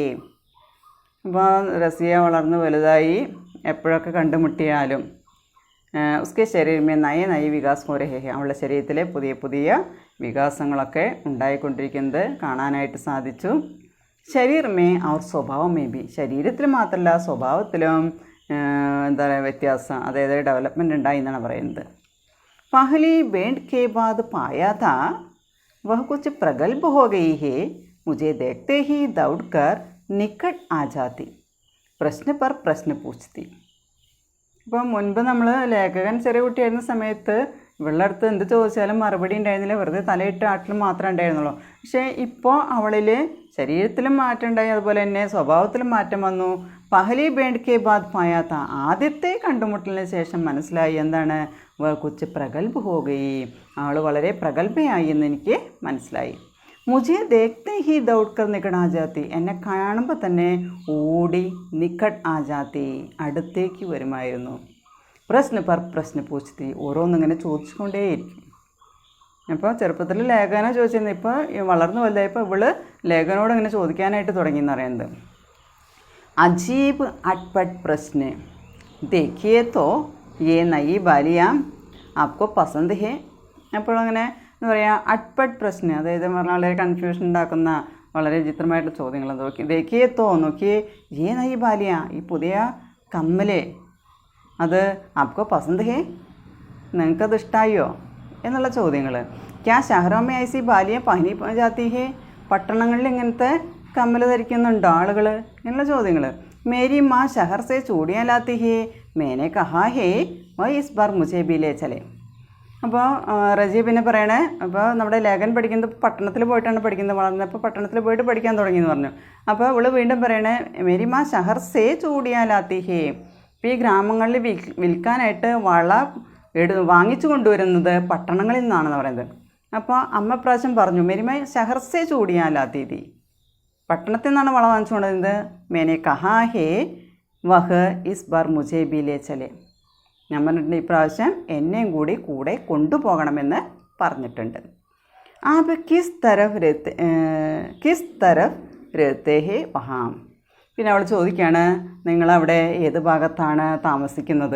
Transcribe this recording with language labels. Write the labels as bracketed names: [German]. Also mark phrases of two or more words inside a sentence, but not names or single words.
[Malayalam] അപ്പോൾ റസിയ വളർന്നു വലുതായി, എപ്പോഴൊക്കെ കണ്ടുമുട്ടിയാലും [Hindi] उसके शरीर में नए नए विकास हो रहे हैं, [Malayalam] അവളുടെ ശരീരത്തിലെ പുതിയ വികാസങ്ങളൊക്കെ ഉണ്ടായിക്കൊണ്ടിരിക്കുന്നത് കാണാനായിട്ട് സാധിച്ചു. [Hindi] शरीर में और स्वभाव में भी, [Malayalam] ശരീരത്തിൽ മാത്രമല്ല സ്വഭാവത്തിലും എന്താ പറയുക വ്യത്യാസം, അതായത് ഡെവലപ്മെൻറ്റ് ഉണ്ടായി എന്നാണ് പറയുന്നത്. [Hindi] പഹലി बेंड के बाद पाया था वह कुछ प्रगल्भ हो गई है, मुझे देखते ही दौड़कर निकट आ जाती, प्रश्न पर प्रश्न पूछती. [Malayalam] ഇപ്പോൾ മുൻപ് നമ്മൾ ലേഖകൻ ചെറിയ കുട്ടിയായിരുന്ന സമയത്ത് ഇവളുടെ അടുത്ത് എന്ത് ചോദിച്ചാലും മറുപടി ഉണ്ടായിരുന്നില്ല, വെറുതെ തലയിട്ട് ആട്ടിൽ മാത്രമേ ഉണ്ടായിരുന്നുള്ളൂ. പക്ഷേ ഇപ്പോൾ അവളിൽ ശരീരത്തിലും മാറ്റം ഉണ്ടായി, അതുപോലെ തന്നെ സ്വഭാവത്തിലും മാറ്റം വന്നു. [Hindi] पहली भेंट के बाद पाया था, [Malayalam] ആദ്യത്തെ കണ്ടുമുട്ടലിന് ശേഷം മനസ്സിലായി എന്താണ്, [Hindi] कुछ प्रगल्भ हो गई, [Malayalam] അവൾ വളരെ പ്രഗത്ഭയായി എന്ന് എനിക്ക് മനസ്സിലായി. [Hindi] मुझे देखते ही दौड़कर निकट आ जाती, [Malayalam] എന്നെ കാണുമ്പോൾ തന്നെ ഓടി [Hindi] निकट आ जाती, [Malayalam] അടുത്തേക്ക് വരുമായിരുന്നു. [Hindi] प्रश्न पर प्रश्न पूछती, [Malayalam] ഓരോന്നിങ്ങനെ ചോദിച്ചുകൊണ്ടേയിരിക്കും. അപ്പോൾ ചെറുപ്പത്തിൽ ലേഖന ചോദിച്ചിരുന്നു, ഇപ്പോൾ വളർന്നു വലുതായപ്പോൾ ഇവള് ലേഖനോട് ഇങ്ങനെ ചോദിക്കാനായിട്ട് തുടങ്ങി എന്ന് പറയുന്നത്. [Hindi] अजीब अटपटे प्रश्न, देखिए तो ये नई बालियाँ आपको पसंद है. [Malayalam] അപ്പോൾ അങ്ങനെ എന്താ പറയുക, അട്പട്ട് പ്രശ്നം, അതായത് പറഞ്ഞാൽ വളരെ കൺഫ്യൂഷൻ ഉണ്ടാക്കുന്ന വളരെ വിചിത്രമായിട്ടുള്ള ചോദ്യങ്ങൾ. നോക്കി [Hindi] देखिए तो, [Malayalam] നോക്കിയേ, [Hindi] ये नई बालियाँ, [Malayalam] ഈ പുതിയ കമ്മല്, അത് [Hindi] आपको पसंद है, [Malayalam] നിങ്ങൾക്കത് ഇഷ്ടമായോ എന്നുള്ള ചോദ്യങ്ങൾ. [Hindi] क्या शहरों में ऐसी बालियाँ पहनी जाती हैं, [Malayalam] പട്ടണങ്ങളിൽ ഇങ്ങനത്തെ കമ്മൽ ധരിക്കുന്നുണ്ടോ ആളുകൾ എന്നുള്ള ചോദ്യങ്ങൾ. [Hindi] मेरी माँ शहर से चूड़ियाँ लाती है, मैंने कहा है वह इस बार मुझे भी ले चले. [Malayalam] അപ്പോൾ റജി പിന്നെ പറയണേ, അപ്പോൾ നമ്മുടെ ലേഖൻ പഠിക്കുന്നത് പട്ടണത്തിൽ പോയിട്ടാണ് പഠിക്കുന്നത്, വളർന്നപ്പോൾ പട്ടണത്തിൽ പോയിട്ട് പഠിക്കാൻ തുടങ്ങിയെന്ന് പറഞ്ഞു. അപ്പോൾ ഇവള് വീണ്ടും പറയണേ, [Hindi] मेरी माँ शहर से चूड़ियाँ लाती है, [Malayalam] ഇപ്പോൾ ഈ ഗ്രാമങ്ങളിൽ വിൽക്കാനായിട്ട് വള വാങ്ങിച്ചു കൊണ്ടുവരുന്നത് പട്ടണങ്ങളിൽ നിന്നാണെന്ന് പറയുന്നത്. അപ്പോൾ അമ്മ പ്രാവശ്യം പറഞ്ഞു, [Hindi] मेरी माँ शहर से चूड़ियाँ लाती थी, [Malayalam] പട്ടണത്തിൽ നിന്നാണ് വള വാങ്ങിച്ചു കൊണ്ടുവരുന്നത്. [Hindi] मैंने कहा है वह इस बार मुझे भी ले चले, [Malayalam] ഞാൻ പറഞ്ഞിട്ടുണ്ട് ഇപ്രാവശ്യം എന്നെയും കൂടി കൂടെ കൊണ്ടുപോകണമെന്ന് പറഞ്ഞിട്ടുണ്ട്. [Hindi] आप किस तरफ रहते हैं वहाँ, [Malayalam] പിന്നെ അവൾ ചോദിക്കുകയാണ്, നിങ്ങളവിടെ ഏത് ഭാഗത്താണ് താമസിക്കുന്നത്.